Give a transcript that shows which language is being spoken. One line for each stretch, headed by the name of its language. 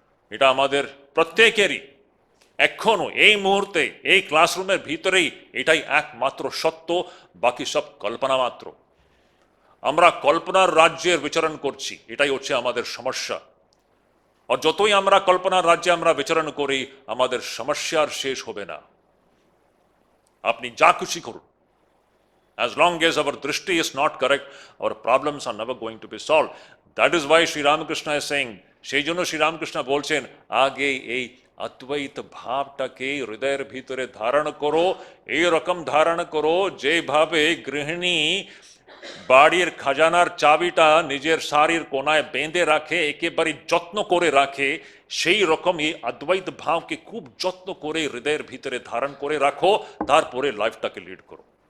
Bangla: এটা আমাদের প্রত্যেকেরই এখনো এই মুহূর্তে এই ক্লাসরুমের ভিতরেই এটাই একমাত্র সত্য, বাকি সব কল্পনা মাত্র। আমরা কল্পনার রাজ্যের বিচরণ করছি, এটাই হচ্ছে আমাদের সমস্যা। আর যতই আমরা কল্পনার রাজ্যে আমরা বিচরণ করি, আমাদের সমস্যার শেষ হবে না। আপনি যা খুশি করুন,
English: as long as our drishti is not correct, our problems are never going to be solved. That is why Sri Ramakrishna is saying,
Bangla: সেই জন্য শ্রী রামকৃষ্ণ বলছেন আগে এই অদ্বৈত ভাবটাকে হৃদয়ের ভিতরে ধারণ করো। এই রকম ধারণ করো যেভাবে গৃহিণী বাড়ির খাজানার চাবিটা নিজের শাড়ির কোনায় বেঁধে রাখে, একেবারে যত্ন করে রাখে, সেই রকম এই অদ্বৈত ভাবকে খুব যত্ন করে হৃদয়ের ভিতরে ধারণ করে রাখো, তারপরে লাইফটাকে লিড করো।